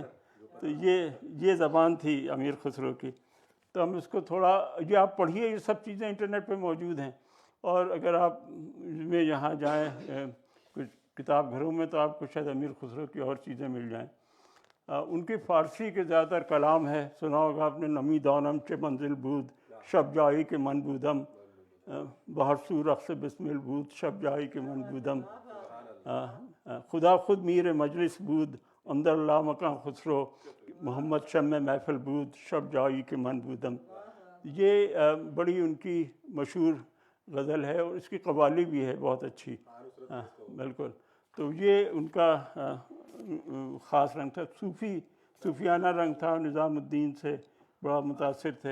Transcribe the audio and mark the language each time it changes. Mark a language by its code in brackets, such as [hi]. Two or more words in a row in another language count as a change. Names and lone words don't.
[ur] تو یہ زبان تھی امیر خسرو کی. تو ہم اس کو تھوڑا, یہ آپ پڑھیے, یہ سب چیزیں انٹرنیٹ پہ موجود ہیں, اور اگر آپ میں یہاں جائیں کچھ کتاب گھروں میں تو آپ کو شاید امیر خسرو کی اور چیزیں مل جائیں. ان کی فارسی کے زیادہ تر کلام ہے، سنا ہوگا آپ نے، [fa] نمی دانم چه منزل بود شب جایی که من بودم، بہر سو رقص بسمل بود شب جایی که من بودم، خدا خود میر مجلس بود اندر لامکان خسرو، محمد شمع محفل بود شب جایی کہ من بودم. [ur] یہ بڑی ان کی مشہور غزل ہے اور اس کی قوالی بھی ہے بہت اچھی. بالکل. تو یہ ان کا خاص رنگ تھا، صوفیانہ رنگ تھا، نظام الدین سے بڑا متاثر تھے.